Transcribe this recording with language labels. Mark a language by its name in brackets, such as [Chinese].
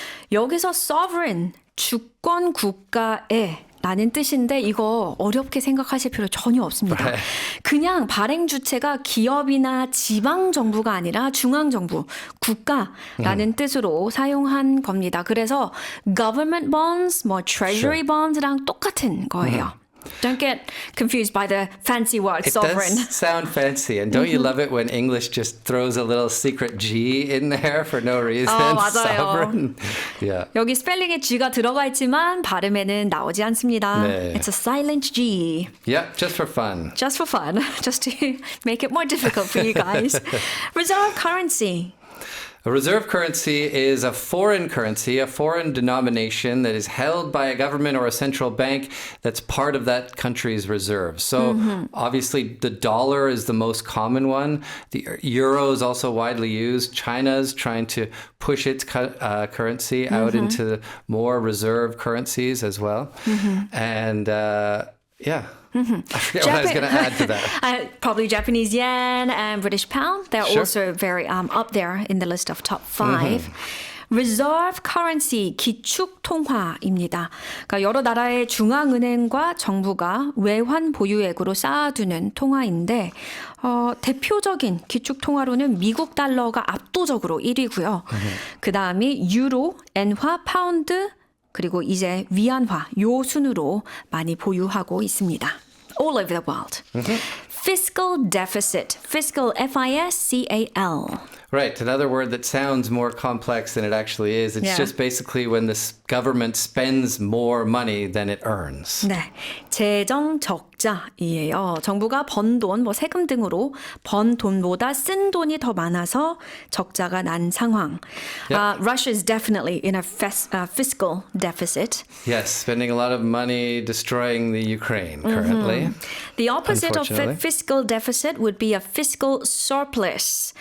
[Korean] 여기서 sovereign, 주권 국가의 라는 뜻인데 이거 어렵게 생각하실 필요 전혀 없습니다. 그냥 발행 주체가 기업이나 지방 정부가 아니라 중앙 정부, 국가라는 뜻으로 사용한 겁니다. 그래서 government bonds, treasury bonds랑 똑같은 거예요. [English] Don't get confused by the fancy word sovereign. It does sound fancy. And don't you love it when English just throws a little secret G in there for no reason? [Korean] 맞아요. [English] Sovereign. Yeah. [Korean] 여기 스펠링에 G가 들어가 있지만 발음에는 나오지 않습니다. 네. [English] It's a silent G. Yep, just for fun. Just for fun. Just to make it more difficult for you guys. Reserve currency. A reserve currency is a foreign currency, a foreign denomination that is held by a government or a central bank that's part of that country's reserve. So obviously the dollar is the most common one. The euro is also widely used. China's trying to push its currency out into more reserve currencies as well. And yeah. I forget what I was going to add to that. Probably Japanese yen and British pound. They're also very up there in the list of top 5. [Korean] Reserve Currency 기축 통화입니다. 그러니까 여러 나라의 중앙은행과 정부가 외환 보유액으로 쌓아두는 통화인데 대표적인 기축 통화로는 미국 달러가 압도적으로 1위고요. 그 다음이 유로, 엔화, 파운드 그리고 이제 위안화 요 순으로 많이 보유하고 있습니다. [English] All over the world. Fiscal deficit. Fiscal, F-I-S-C-A-L. Right, another word that sounds more complex than it actually is. It's Yeah. just basically when the government spends more money than it earns. [Korean] 네, 재정 적자이에요. 정부가 번 돈, 뭐 세금 등으로 번 돈보다 쓴 돈이 더 많아서 적자가 난 상황. [English] Russia is definitely in a fiscal deficit. Yes, spending a lot of money destroying the Ukraine currently. The opposite of Unfortunately. fiscal deficit would be a fiscal surplus.